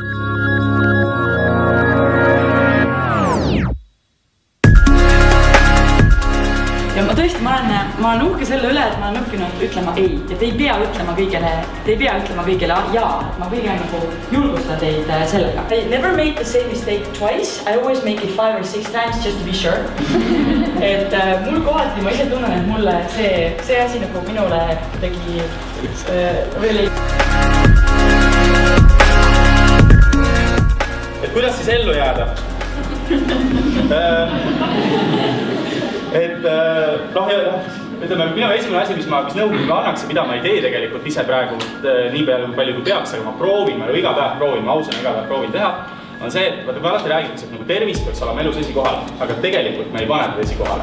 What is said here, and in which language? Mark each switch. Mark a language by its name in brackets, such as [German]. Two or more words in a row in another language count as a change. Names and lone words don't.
[Estonian] Ja ma tõesti, ma olen uhke selle üle, et ma olen õppinud ütlema ei. Ja te ei pea ütlema kõigele jaa. Ma kõige nagu julgustan teid sellega. [English] I never made the same mistake twice. I always make it 5 or 6 times just to be sure. [Estonian] Et mul kohati ma ise tunnen, et mulle see asi nagu minule tegi veel ei... Et kuidas siis ellu jääda? Ütleme, minu esimene asi, mis nõukoguga annaks ja mida ma ei tee tegelikult ise praegu nii palju kui peaks, aga ma proovin, ma iga päev proovin, ma ausana iga päev proovin teha, on see, et kui alati räägitakse, et tervis peaks olema elus esikohal, aga tegelikult me ei pane teda esikohale.